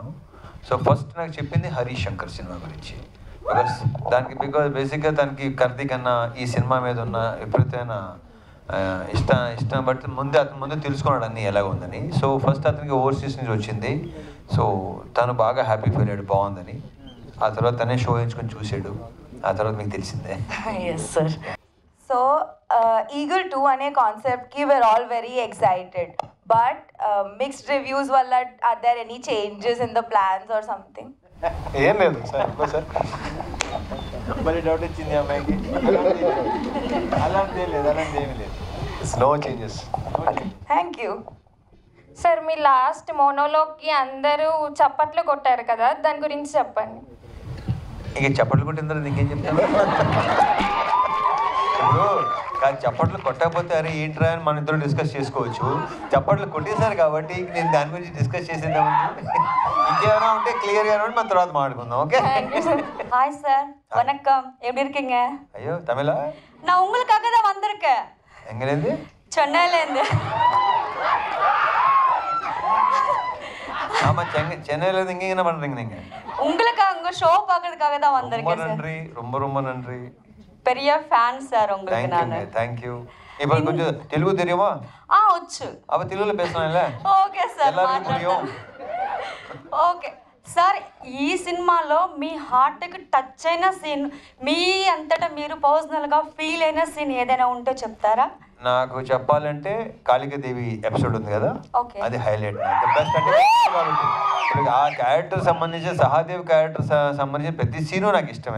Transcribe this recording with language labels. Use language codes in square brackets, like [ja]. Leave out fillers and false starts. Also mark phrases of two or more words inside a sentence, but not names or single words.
[te] సో ఫస్ట్ నాకు చెప్పింది హరీష్ శంకర్ సినిమా గురించి. [en] because basically [te] దానికి కార్తీక్ అన్న ఈ సినిమా మీద ఉన్న విపరీతమైన ఇష్టం బట్ ముందు తెలుసుకున్నాడు అన్నీ ఎలా ఉందని. సో ఫస్ట్ అతనికి ఓవర్సీస్ నుంచి వచ్చింది. సో తను బాగా [en] happy feel [te] అయ్యాడు, బాగుందని. ఆ తర్వాత తనే షో ఎంచుకొని చూసాడు. ఆ తర్వాత మీకు తెలిసిందే. [en] yes sir. [te] సో ఈగల్ 2 అనే కాన్సెప్ట్కి [en] we're all very excited. But mixed reviews వల్ల are there any changes in the plans or something? [te] ఏం లేదు సార్. సార్ మరి డౌట్ వచ్చింది అమ్మాయికి. అలాంటి లేదు, అలాంటి ఏమీ లేదు. [en] no changes. thank you సార్. [te] మీ [en] last monologue [te] అందరూ చప్పట్లు కొట్టారు కదా, దాని గురించి చెప్పండి. ఇంక చప్పట్లు కొట్టిన తర్వాత ఇంకేం చెప్తాను? ఇప్పుడు కాదు, చప్పట్లు కొట్టకపోతే అరే ఏంట్రా అని మన ఇద్దరు డిస్కస్ చేసుకోవచ్చు. చప్పట్లు కొట్టేశారు కాబట్టి నేను దాని గురించి డిస్కస్ చేసేద్దామండి. ఇంకేమైనా ఉంటే క్లియర్గా మన తర్వాత మాట్లాడుకుందాం. ఓకే. [ta] ஹாய் சார், வணக்கம். எப்படி இருக்கீங்க? ஐயோ தமிழா? நான் உங்களுக்காக தான் வந்திருக்கேன். எங்கேருந்து? சென்னையிலேருந்து. ஆமா, சென்னையிலேருந்து இங்கே என்ன பண்ணுறீங்க நீங்கள்? உங்களுக்காக உங்க ஷோ பார்க்கறதுக்காக தான் ரொம்ப வந்திருக்கேன் சார். நன்றி, ரொம்ப நன்றி. பெரிய ஃபேன் சார் உங்களுக்கு நான். தேங்க்யூ. இப்போ கொஞ்சம் தெலுங்கு தெரியுமா? [te] వచ్చు. [ta] அப்போ தெலுங்குல பேசலாம்ல? [en] okay sir, [ta] எல்லாருக்கும் புரியும். [en] okay sir. [te] ఈ సినిమాలో మీ హార్ట్కి టచ్ అయిన సీన్, మీ అంతటా మీరు పర్సనల్గా ఫీల్ అయిన సీన్ ఏదైనా ఉంటే చెప్తారా? నాకు చెప్పాలంటే కాళికాదేవి ఎపిసోడ్ ఉంది కదా, అది హైలైట్. బెస్ట్ అంటే ఇప్పుడు ఆ క్యారెక్టర్ సంబంధించి, సహాదేవ్ క్యారెక్టర్ సంబంధించిన ప్రతి సీను నాకు ఇష్టమే.